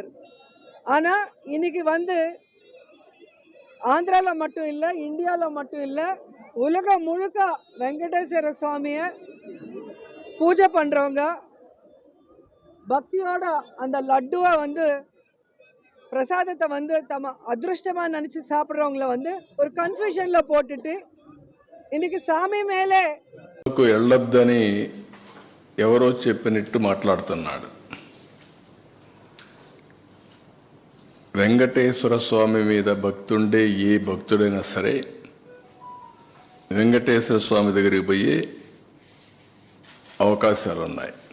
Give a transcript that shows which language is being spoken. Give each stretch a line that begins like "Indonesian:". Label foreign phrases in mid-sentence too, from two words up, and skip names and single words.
Tamil: ஆனா இன்னைக்கு ஆந்திரால மட்டும் இல்ல, இந்தியால மட்டும் இல்ல, உலகம் முழுக்க வெங்கடேஸ்வர சுவாமிய பூஜை பண்றவங்க பக்தியோட அந்த லட்டுவை பிரசாதத்தை தம அதிருஷ்டமா நினைச்சு சாப்பிடுறவங்கள ஒரு கன்ஃபியூஷன்ல போட்டுட்டு இன்னைக்கு சாமி மேலே
Telugu: ఎళ్ళొద్దని ఎవరో చెప్పినట్టు మాట్లాడుతున్నాడు. వెంకటేశ్వర స్వామి మీద భక్తుండే ఏ భక్తుడైనా సరే వెంకటేశ్వర స్వామి దగ్గరికి పోయే అవకాశాలు ఉన్నాయి.